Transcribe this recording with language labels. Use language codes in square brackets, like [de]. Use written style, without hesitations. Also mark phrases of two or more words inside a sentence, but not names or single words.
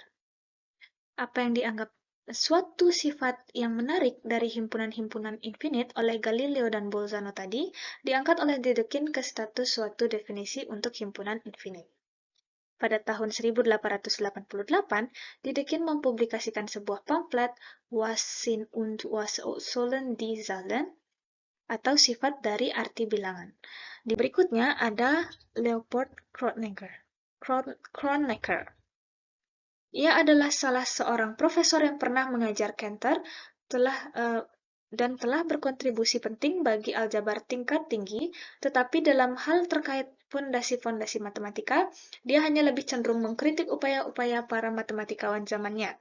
[id] Apa yang dianggap suatu sifat yang menarik dari himpunan-himpunan infinite oleh Galileo dan Bolzano tadi diangkat oleh Dedekind ke status suatu definisi untuk himpunan infinite. Pada tahun 1888, Dedekind mempublikasikan sebuah pamflet Was Sinn und was sollen die Zahlen, atau sifat dari arti bilangan. Di berikutnya ada Leopold Kronecker. Ia adalah salah seorang profesor yang pernah mengajar Cantor dan telah berkontribusi penting bagi aljabar tingkat tinggi, tetapi dalam hal terkait fondasi-fondasi matematika, dia hanya lebih cenderung mengkritik upaya-upaya para matematikawan zamannya.